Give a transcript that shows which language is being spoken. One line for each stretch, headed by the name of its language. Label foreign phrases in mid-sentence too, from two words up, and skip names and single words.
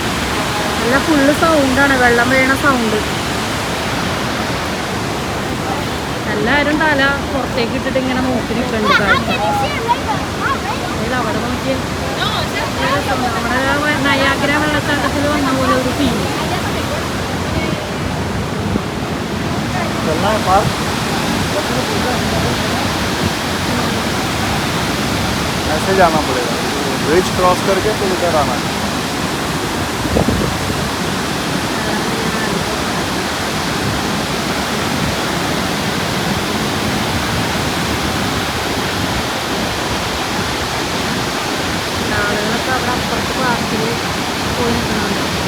Malayalam: നല്ല ഫുള്ള് സൗണ്ടാണ്, വെള്ളം വീണ സൗണ്ട്. എല്ലാവരും തല പുറത്തേക്ക് ഇട്ടിട്ട് ഇങ്ങനെ നോക്കി നിൽക്കുന്നുണ്ട്. അവിടെ നോക്കിയ നമ്മുടെ നയാഗ്ര വെള്ളച്ചാട്ടത്തിൽ വന്ന പോലെ ഒരു ഫീൽ.
Hindi: ऐसे जाना पड़ेगा,
English: bridge cross
Hindi: करके तो इधर आना है.
Malayalam: ആളുകളൊക്കെ അവിടെ അപ്പുറത്ത് പാർക്കിൽ പോയി നിൽക്കുന്നുണ്ട്.